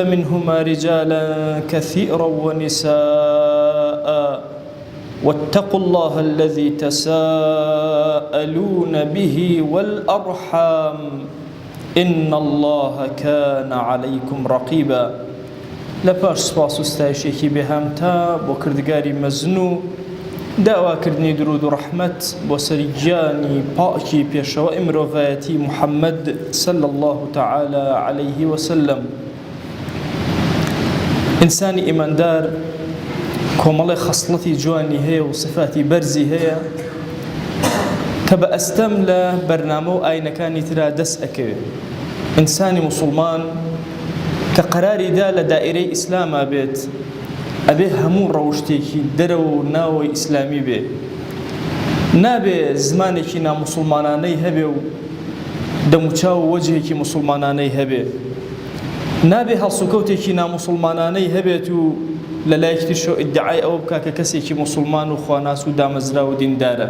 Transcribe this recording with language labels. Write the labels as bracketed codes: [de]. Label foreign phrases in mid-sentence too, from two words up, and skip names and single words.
[ar] منهما رجالا كثيرا ونساء واتقوا الله الذي تساءلون به والأرحام إن الله كان عليكم رقيبا [ckb] لپاش سپاس و ستایشێکی بێهامتا بۆ کردگاری مەزنوو داواکردنی درود و ڕەحمەت بۆ سەری گیانی پاکی پێشەوەی مرۆڤایەتی محەممەد [ar] صلى الله تعالى عليه وسلم. [ckb] ئینسانی ئیماندار کۆمەڵی خەسڵەتی جوانی هەیە و صفاتی بەرزی هەیە کە بە ئەستەم لە بەرنامە و ئاینەکانی ترا دەست ئەکەوێت. ئینسانی موسڵمان کە قەراری دا لە دائیرەی ئیسلاما بێت ئەبێ هەموو ڕەوشتێکی دەرەوە و ناوەی ئیسلامی بێ، نابێ زمانێکی ناموسڵمانانەی هەبێ و دەموچاو و وەجهێکی موسڵمانانەی هەبێ، نابێ هەڵسوکەوتێکی ناموسڵمانانەی هەبێت و لە لایەکتیشەوە ئیدعای ئەوە بکا کە کەسێکی موسڵمان و خواناس و دامەزرا و دیندارە.